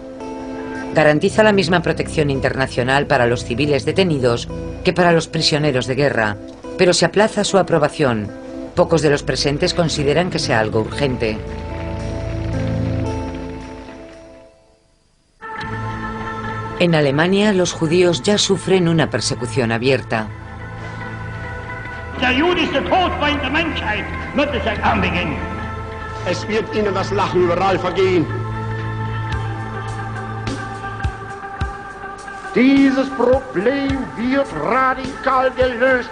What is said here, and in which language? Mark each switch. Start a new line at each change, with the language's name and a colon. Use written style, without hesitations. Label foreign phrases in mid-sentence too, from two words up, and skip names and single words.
Spanish: Garantiza la misma protección internacional para los civiles detenidos que para los prisioneros de guerra, pero se aplaza su aprobación. Pocos de los presentes consideran que sea algo urgente. En Alemania, los judíos ya sufren una persecución abierta.
German: Der Jude ist der Todfeind der Menschheit, wird es ein Anbeginn. Es wird ihnen das Lachen überall vergehen. Dieses Problem wird radikal gelöst.